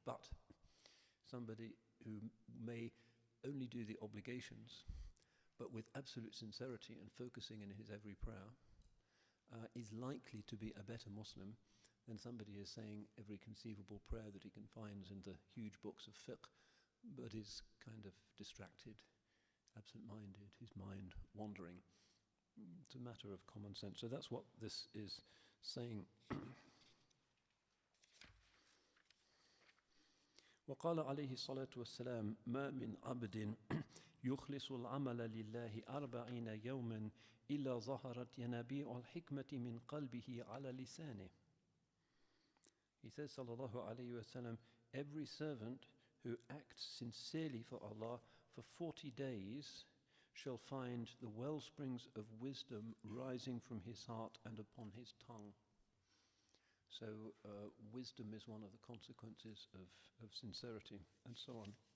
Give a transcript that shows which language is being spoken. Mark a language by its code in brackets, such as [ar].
[en] But somebody who may only do the obligations, but with absolute sincerity and focusing in his every prayer, is likely to be a better Muslim than somebody is saying every conceivable prayer that he can find in the huge books of fiqh, but is kind of distracted, absent-minded, his mind wandering. It's a matter of common sense. So that's what this is saying. [ar] وقال عليه الصلاة والسلام ما من عبد يخلص العمل لله 40 يوما إلا ظهرت ينابيع الحكمة من قلبه على لسانه. [en] He says, sallallahu alayhi wa sallam, every servant who acts sincerely for Allah for 40 days shall find the well springs of wisdom rising from his heart and upon his tongue. So wisdom is one of the consequences of sincerity, and so on.